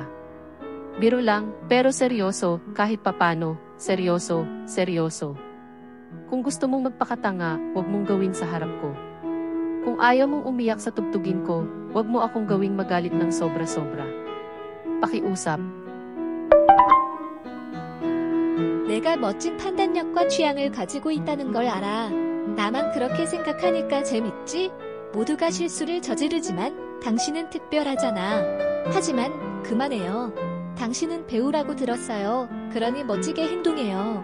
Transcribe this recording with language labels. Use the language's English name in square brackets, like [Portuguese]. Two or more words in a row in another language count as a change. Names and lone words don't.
[Filipino] Biro lang, pero seryoso, kahit papano, seryoso, seryoso. Kung gusto mong magpakatanga, huwag mong gawin sa harap ko. Kung ayaw mong umiyak sa tugtugin ko, huwag mo akong gawing magalit ng sobra-sobra. Pakiusap. [Korean] 내가 멋진 판단력과 취향을 가지고 있다는 걸 알아. 나만 그렇게 생각하니까 재밌지? 모두가 실수를 저지르지만 당신은 특별하잖아. 하지만 그만해요. 당신은 배우라고 들었어요. 그러니 멋지게 행동해요.